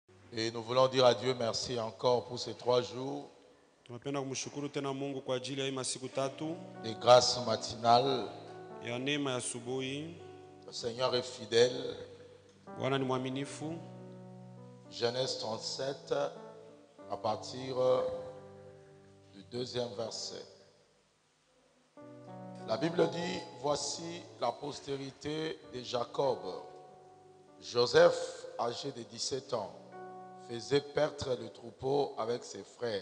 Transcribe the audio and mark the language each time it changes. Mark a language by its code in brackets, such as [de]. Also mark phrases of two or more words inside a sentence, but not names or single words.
[fr] Et nous voulons dire à Dieu merci encore pour ces 3 jours [sw] Tunapenda kumshukuru tena Mungu kwa ajili ya hii masiku tatu [fr] de grâce matinale. [sw] ya neema ya asubuhi. [fr] Le Seigneur est fidèle. [sw] Bwana ni mwaminifu. [fr] Genèse 37 à partir du 2e verset. La Bible dit, voici la postérité de Jacob. Joseph, âgé de 17 ans, faisait paître le troupeau avec ses frères.